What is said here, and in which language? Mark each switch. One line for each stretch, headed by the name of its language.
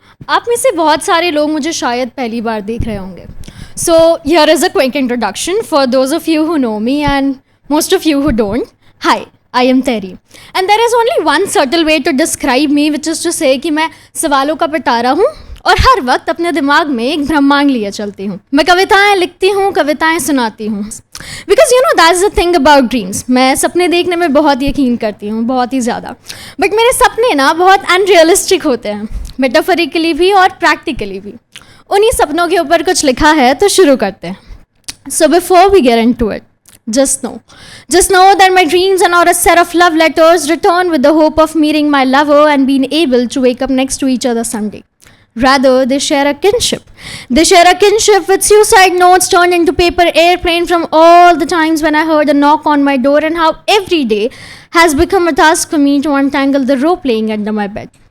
Hindi: आप में से बहुत सारे लोग मुझे शायद पहली बार देख रहे होंगे।
English: So here is a quick introduction for those of you who know me and most of you who don't. Hi, I am Terry. And there is only one subtle way to describe me, which is to say
Hindi: कि मैं सवालों का पिटारा हूँ और हर वक्त अपने दिमाग में एक ब्रह्मांड लिए चलती हूँ। मैं कविताएं लिखती हूँ, कविताएं सुनाती हूँ।
English: Because you know that's the thing about dreams.
Hindi: मैं सपने देखने में बहुत यकीन करती हूँ, बहुत ही ज़्यादा। बट मेरे सपने ना बहुत अनरियलिस्टिक होते हैं, मेटाफोरिकली भी और प्रैक्टिकली भी। उन्हीं सपनों के ऊपर कुछ लिखा है, तो शुरू करते हैं।
English: So before we get into it, just know that my dreams are not a set of love letters written with the hope of meeting my lover and being able to wake up next to each other someday. Rather, they share a kinship. They share a kinship with suicide notes turned into paper airplane from all the times when I heard a knock on my door and how every day has become a task for me to untangle the rope laying under my bed.